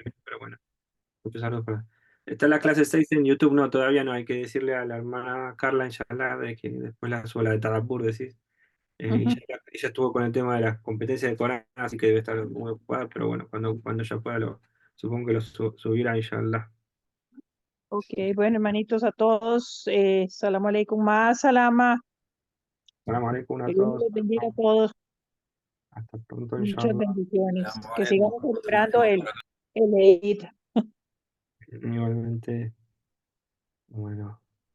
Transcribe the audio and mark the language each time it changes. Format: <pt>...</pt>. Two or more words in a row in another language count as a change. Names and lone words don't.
<es>terminó, pero bueno, muchos saludos Está la clase 6 en YouTube, no, todavía no, hay que decirle a la hermana Carla, inshallah, de que después la suba la de Tadabur, decís. ujú. Ella estuvo con el tema de las competencias de Corán, así que debe estar muy ocupada, pero bueno, cuando ella pueda, supongo que lo subirá, inshallah. Ok, bueno, hermanitos a todos,</es> <ar>السلام عليكم، مع السلامة, السلام عليكم a</ar> <es>que Dios todos. los bendiga a todos, Hasta pronto, muchas inshallah. bendiciones,</es> <ar>السلام</ar> <es>que</es> <ar>عليكم</ar> <es>sigamos</es> <ar>ورحمة الله</ar> <es>celebrando</es> <ar>وبركاته.</ar> <es>el Eid. Igualmente, bueno.</es>